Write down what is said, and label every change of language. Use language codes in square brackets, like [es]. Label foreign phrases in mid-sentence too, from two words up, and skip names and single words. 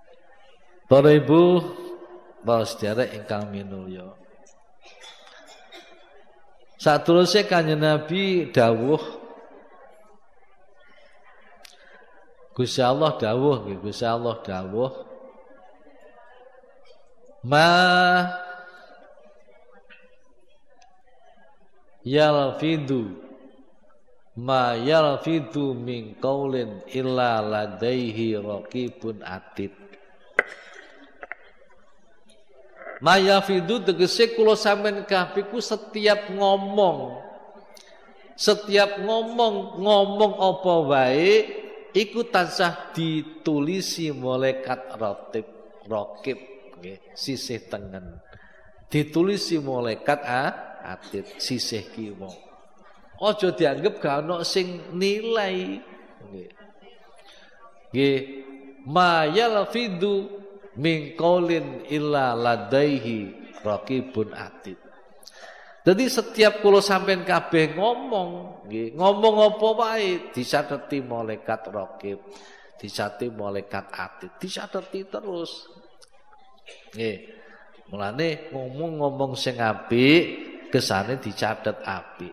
[jv] Para ibu, para sedherek ingkang minulya. Saterusé Kanjeng Nabi dawuh Gusti Allah dawuh nggih, Gusti Allah dawuh [ar] ma yalfidu min qaulin illa ladaihi raqibun atid. Ma yalfidu [jv] tegese kula sampean kabeh ku setiap ngomong apa wae iku tansah ditulisi malaikat raqib nggih, sisih tengen. Ditulisi malaikat atid sisih kiwa. Aja dianggep gak ono sing nilai. Nggih. [ar] Ma yalfidu min qaulin illa ladaihi raqibun atid. [jv] Jadi setiap kula sampean kabeh ngomong, nggih, ngomong apa wae dicateti malaikat raqib, dicateti malaikat atid, dicateti terus. Nggih. Mulane ngomong sing apik kesane dicatet apik.